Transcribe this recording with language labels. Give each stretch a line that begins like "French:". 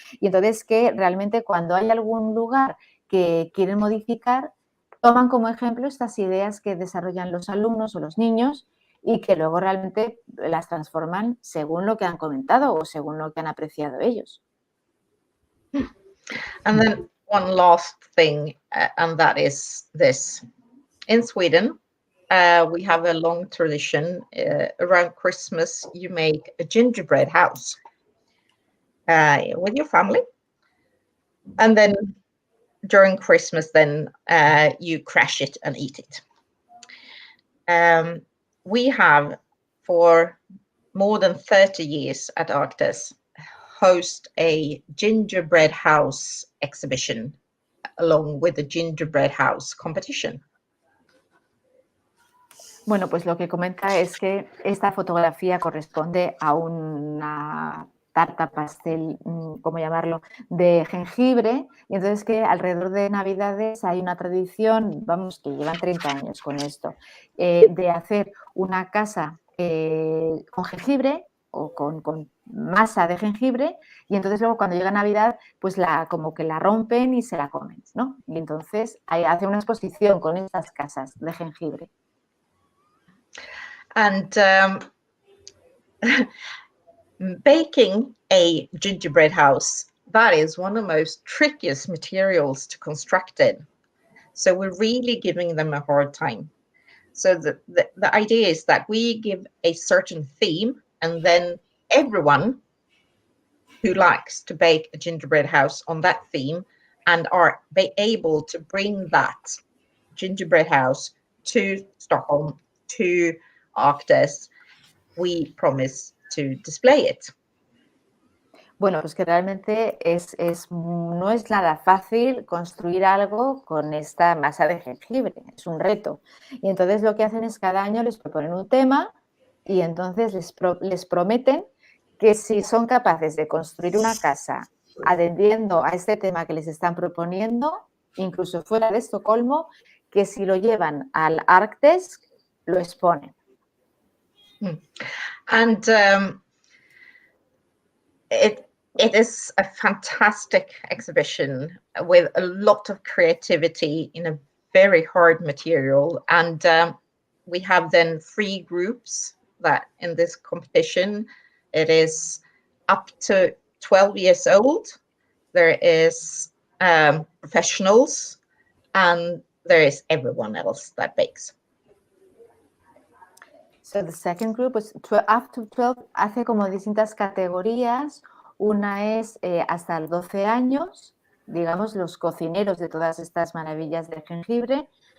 Spanish: Y entonces que realmente cuando hay algún lugar que quieren modificar, toman como ejemplo estas ideas que desarrollan los alumnos o los niños y que luego realmente las transforman según lo que han comentado o según lo que han apreciado ellos.
English: And then one last thing, and that is this. In Sweden, we have a long tradition. Around Christmas, you make a gingerbread house with your family. And then during Christmas, then you crash it and eat it. We have, for more than 30 years at ArkDes, host a gingerbread house exhibition along with the gingerbread house competition.
Spanish: Bueno, pues lo que comenta es que esta fotografía corresponde a una tarta pastel, ¿cómo llamarlo?, de jengibre, y entonces que alrededor de Navidades hay una tradición, vamos, que llevan 30 años con esto, de hacer una casa con jengibre o con masa de jengibre, y entonces luego cuando llega Navidad, pues como que la rompen y se la comen, ¿no? Y entonces hace una exposición con estas casas de jengibre.
English: And baking a gingerbread house, that is one of the most trickiest materials to construct in. So we're really giving them a hard time. So the idea is that we give a certain theme, and then everyone who likes to bake a gingerbread house on that theme and are able to bring that gingerbread house to Stockholm, to ArkDes, we promise to display it.
Spanish: Bueno, pues que realmente no es nada fácil construir algo con esta masa de jengibre, es un reto. Y entonces lo que hacen es cada año les proponen un tema y entonces les prometen que si son capaces de construir una casa atendiendo a este tema que les están proponiendo, incluso fuera de Estocolmo, que si lo llevan al ArkDes, lo exponen.
English: And it is a fantastic exhibition with a lot of creativity in a very hard material. And we have then 3 groups that in this competition, it is up to 12 years old. There is professionals, and there is everyone else that bakes. So the second group is up to 12,
Spanish: hace como distintas categorías. Una es hasta los 12 años, digamos, los cocineros de todas estas maravillas de jengibre.